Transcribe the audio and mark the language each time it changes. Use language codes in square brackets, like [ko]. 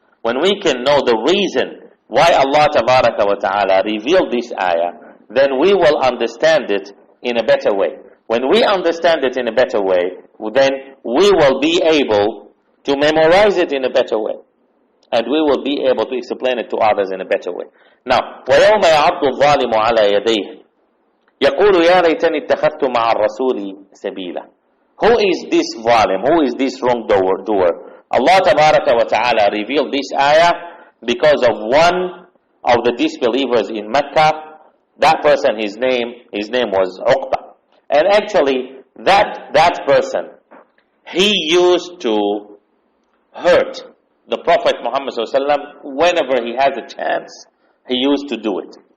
[en] When we can know the reason why Allah Tabaraka wa Ta'ala revealed this ayah, then we will understand it in a better way. When we understand it in a better way, then we will be able to memorize it in a better way. And we will be able to explain it to others in a better way. Now, [ar] وَيَوْمَ يَعَضُّ الظَّالِمُ عَلَى يَدَيْهِ يقول يا ليتني اتخذت مع الرسول سبيلا. [en] Who is this zalim? Who is this wrongdoer? Allah Tabaraka wa Ta'ala revealed this ayah because of one of the disbelievers in Mecca. That person, his name was Uqba. And actually, that person, he used to hurt the Prophet Muhammad SAW whenever he has a chance. He used to do it.